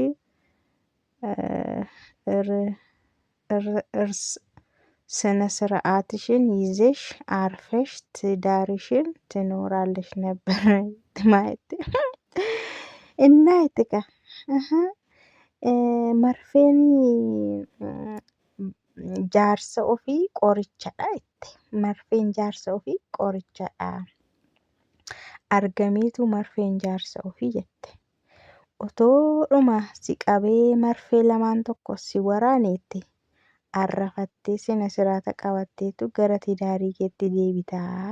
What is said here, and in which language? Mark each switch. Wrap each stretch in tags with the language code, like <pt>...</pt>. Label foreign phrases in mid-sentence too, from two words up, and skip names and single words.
<am>እርስ ስነ ስርዓትሽን ይዘሽ አርፈሽ ትዳርሽን ትኖራለሽ ነበር ማለት እና ይጥቃ መርፌን</am> <om>jaarsa ofii qorichadha jette. Marfeen jaarsa ofii qorichadha. Argameetu marfeen jaarsa ofii jette. Otoodhuma si qabee marfee lamaan tokko si waraaneetti arrafattee sina siraata qabatteetu gara tidaarii keetti deebitaa.</om>